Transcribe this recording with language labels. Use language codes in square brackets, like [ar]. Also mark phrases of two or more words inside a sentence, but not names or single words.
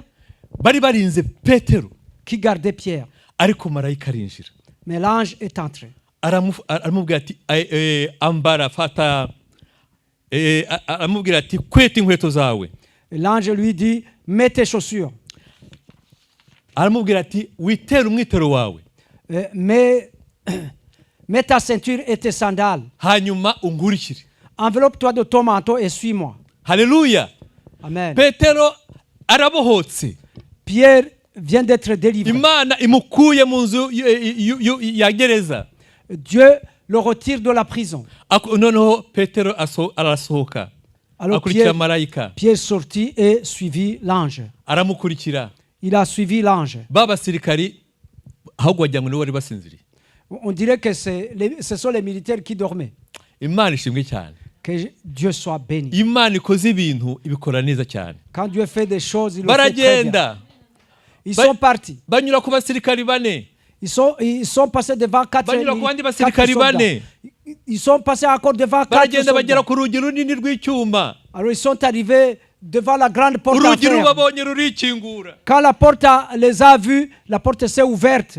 [rw] Bari barinze Petero. [fr] Qui gardait Pierre. [rw] Ariko marayika arinjira. [fr] Mais l'ange est entré. [rw] Aramubwira ati ambara fata aramubwira ati kweta inkweto zawe. [fr] L'ange lui dit mets tes chaussures. [rw] Aramubwira ati witera umwitero wawe. [fr] Mets ta ceinture et tes sandales. [rw] Hanyuma ungurikire. [fr] Enveloppe-toi de ton manteau et suis-moi. Hallelujah. Amen. [rw] Petero arabohotse. [fr] Pierre vient d'être délivré. [rw] Imana imukuye mu nzu ya gereza. [fr] Dieu le retire de la prison. [rw] Noneho Petero arasohoka. [fr] Alors Pierre sortit et suivit l'ange. [rw] Aramukurikira. [fr] Il a suivi l'ange. [rw] Babasirikari ahubwo wagira ngo bari basinziriye. [fr] On dirait que ce sont les militaires qui dormaient. [rw] Imana ishimwe cyane. [fr] Que Dieu soit béni. [rw] Imana ikoze ibintu ibikora neza cyane. [fr] Quand Dieu fait des choses, il le fait très bien. Ils sont partis. [rw] Banyura ku basirikari bane. [fr] Ils sont passés devant 4 soldats. Ils sont passés encore devant 4 soldats. Alors ils sont arrivés devant la grande porte en fer. Quand la porte les a vus, la porte s'est ouverte.